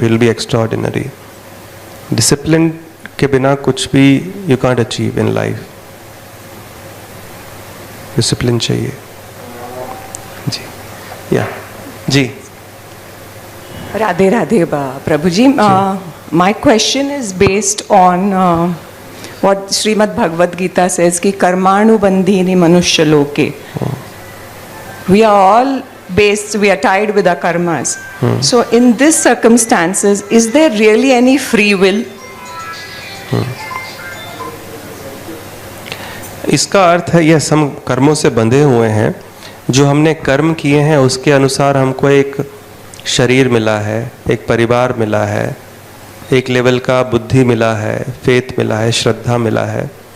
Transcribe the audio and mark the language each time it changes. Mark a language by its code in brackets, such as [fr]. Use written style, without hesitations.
[en] He'll be extraordinary. Discipline [hi] के बिना कुछ भी [en] you can't achieve in life. [hi] Discipline चाहिए जी, या जी। Radhe Radhe Prabhu ji. [en] My question is based on what Srimad Bhagavad Gita says कि [sa] कर्माणुबंधीनि मनुष्य लोके. [en] We are all based, we are tied with our karmas. So in these circumstances, is there really any free will? [hi] इसका अर्थ है yes, हम कर्मों से बंधे हुए हैं। जो हमने कर्म किए हैं उसके अनुसार हमको एक शरीर मिला है, एक परिवार मिला है, एक लेवल का बुद्धि मिला है, फेथ मिला है, श्रद्धा मिला है।